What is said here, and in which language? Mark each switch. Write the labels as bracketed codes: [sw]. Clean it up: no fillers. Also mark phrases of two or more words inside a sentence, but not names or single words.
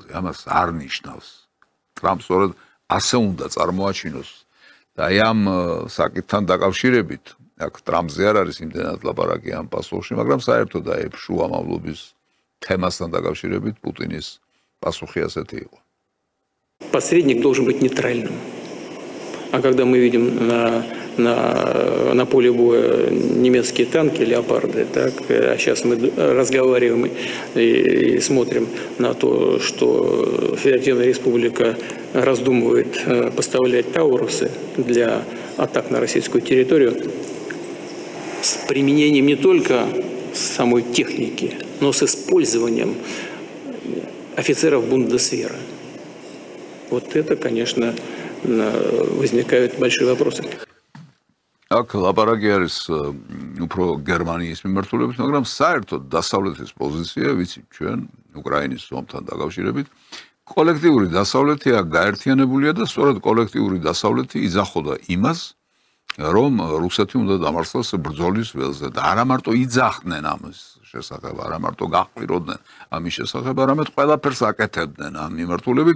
[ka] ამას არ ნიშნავს. ტრამპს სწორედ ასე უნდა წარმოაჩინოს და აი ამ საკითხთან დაკავშირებით, აქ ტრამპზე არ არის იმდენად ლაპარაკი ამ პასუხში, მაგრამ საერთოდ აი შუამავლობის თემასთან დაკავშირებით პუტინის პასუხი ასეთი იყო. [ru] Посредник должен быть нейтральным. А когда мы видим на поле боя немецкие танки, леопарды, так, а сейчас мы разговариваем и смотрим на то, что Федеративная Республика раздумывает поставлять таурусы для атак на российскую территорию с применением не только самой техники, но с использованием офицеров бундесвера. Вот это, конечно, возникают большие вопросы. [ka] აქ ლაპარაკი არის უფრო გერმანიის მიმართულებით, მაგრამ საერთოდ დასავლეთის პოზიცია, ვიცით ჩვენ უკრაინის ომთან დაკავშირებით, კოლექტიური დასავლეთი აქ გაერთიანებულია და სწორედ კოლექტიური დასავლეთი იძახოდა იმას, რომ რუსეთი უნდა დამარცხოს ბრძოლის ველზე და არა მარტო იძახდნენ ამის შესახებ, არა მარტო გაყიროდნენ ამის შესახებ, არამედ ყველაფერს აკეთებდნენ ამ მიმართულებით.